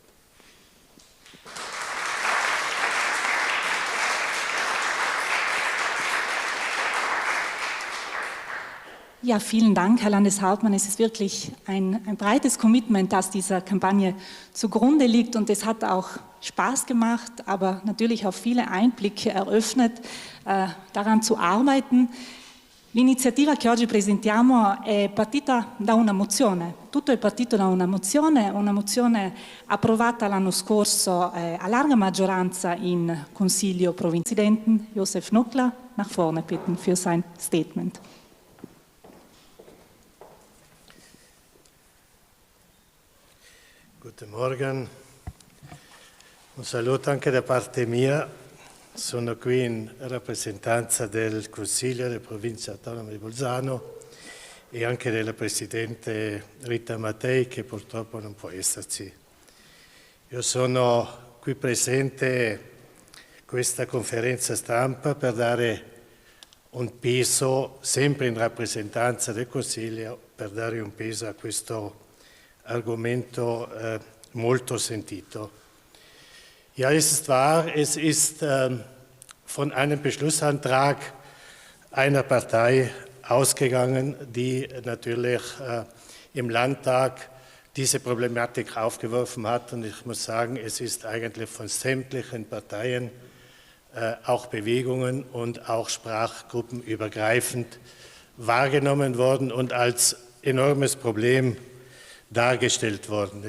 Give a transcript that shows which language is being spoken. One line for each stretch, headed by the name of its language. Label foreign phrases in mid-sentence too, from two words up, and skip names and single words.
German: Ja, vielen Dank, Herr Landeshauptmann. Es ist wirklich ein breites Commitment, das dieser Kampagne zugrunde liegt und es hat auch Spaß gemacht, aber natürlich auch viele Einblicke eröffnet, daran zu arbeiten.
Italian: L'iniziativa che oggi presentiamo è partita da una mozione, tutto è partito da una mozione approvata l'anno scorso a larga maggioranza in Consiglio Provinciale.
German: Präsidenten Josef Nockler nach vorne bitten für sein Statement. Guten Morgen,
Italian: un saluto anche da parte mia. Sono qui in rappresentanza del Consiglio della Provincia Autonoma di Bolzano e anche della Presidente Rita Mattei, che purtroppo non può esserci. Io sono qui presente a questa conferenza stampa per dare un peso, sempre in rappresentanza del Consiglio, per dare un peso a questo argomento molto sentito.
German: Ja, es ist wahr, es ist von einem Beschlussantrag einer Partei ausgegangen, die natürlich im Landtag diese Problematik aufgeworfen hat. Und ich muss sagen, es ist eigentlich von sämtlichen Parteien, auch Bewegungen und auch Sprachgruppen übergreifend, wahrgenommen worden und als enormes Problem dargestellt worden.